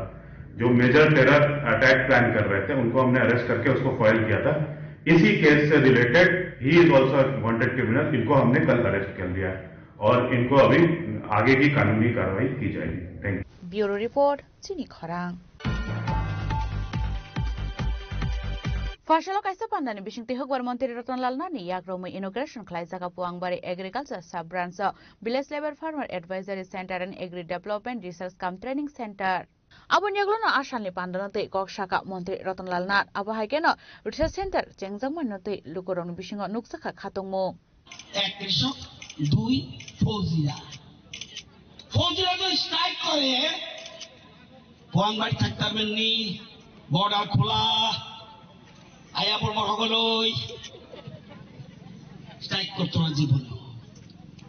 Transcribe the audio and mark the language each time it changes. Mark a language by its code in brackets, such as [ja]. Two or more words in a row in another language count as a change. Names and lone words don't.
[hi] जो [en] major terror attack [hi] प्लान कर रहे थे उनको हमने अरेस्ट करके उसको फॉइल किया था। इसी केस से रिलेटेड ही [en] is also wanted criminal. [hi] इनको हमने कल अरेस्ट कर लिया है और इनको अभी आगे की कानूनी कार्रवाई की जाएगी। [en] Thank you. Bureau report [trp] Chini kharang. Fashalok kaisa pandani bisingte hokbar Mantri Ratanlal Nani yakromui inauguration khlai jaga Puangbari Agriculture Sub Branch Village Labor Farmer Advisory Center and Agri Development Research Cum Training Center. Abon yaglono asanli pandanote kok shaka Mantri Ratanlal Nat abo haikeno Research Center jengjangmanote lukorong bisingo nuksaka khatongmo. [bn] এক কৃষক, 2 ফৌজিরা তো স্ট্রাইক করে পুয়াংবাড়ি থাকতে পারবেন নি, বর্ডার খোলা আয়া পড়বো সকলই স্ট্রাইক করতো না জীবনে।